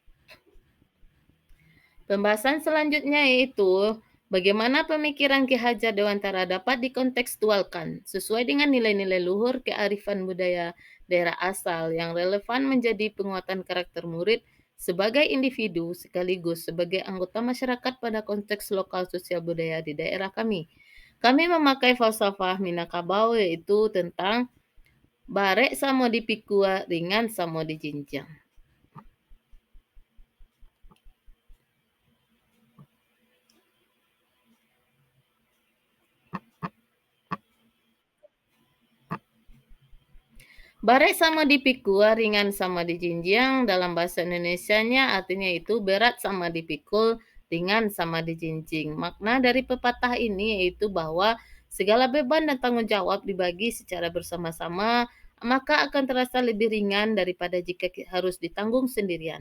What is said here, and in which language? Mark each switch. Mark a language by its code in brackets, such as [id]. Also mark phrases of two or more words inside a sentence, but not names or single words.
[id] Pembahasan selanjutnya yaitu Bagaimana pemikiran Ki Hajar Dewantara dapat dikontekstualkan sesuai dengan nilai-nilai luhur kearifan budaya daerah asal yang relevan menjadi penguatan karakter murid sebagai individu sekaligus sebagai anggota masyarakat pada konteks lokal sosial budaya di daerah kami. Kami memakai falsafah Minangkabau yaitu tentang [min] barek samo dipikua ringan samo dijinjang. Barek sama dipikul, ringan sama dijinjang, [id] dalam bahasa Indonesianya artinya itu berat sama dipikul, ringan sama dijinjing. Makna dari pepatah ini yaitu bahwa segala beban dan tanggung jawab dibagi secara bersama-sama, maka akan terasa lebih ringan daripada jika harus ditanggung sendirian.